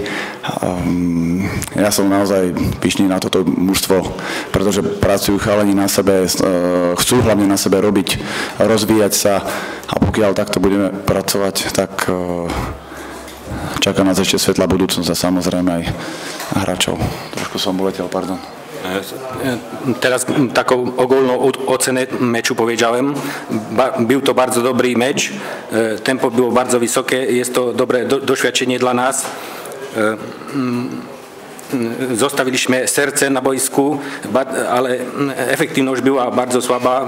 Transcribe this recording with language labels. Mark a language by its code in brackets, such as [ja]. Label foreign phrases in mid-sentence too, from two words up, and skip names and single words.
[sk] Ja som naozaj pyšný na toto mužstvo, pretože pracujú chalani na sebe, chcú hlavne na sebe robiť, rozvíjať sa a pokiaľ takto budeme pracovať, tak čaká nás ešte svetlá budúcnosť a samozrejme aj hráčov. Trošku som uletel, pardon. [pl] Teraz taką ogólną ocenę meczu powiedziałem. Był to bardzo dobry mecz. Tempo było bardzo wysokie. Jest to dobre doświadczenie dla nas. Zostawiliśmy serce na boisku, ale efektywność była bardzo słaba.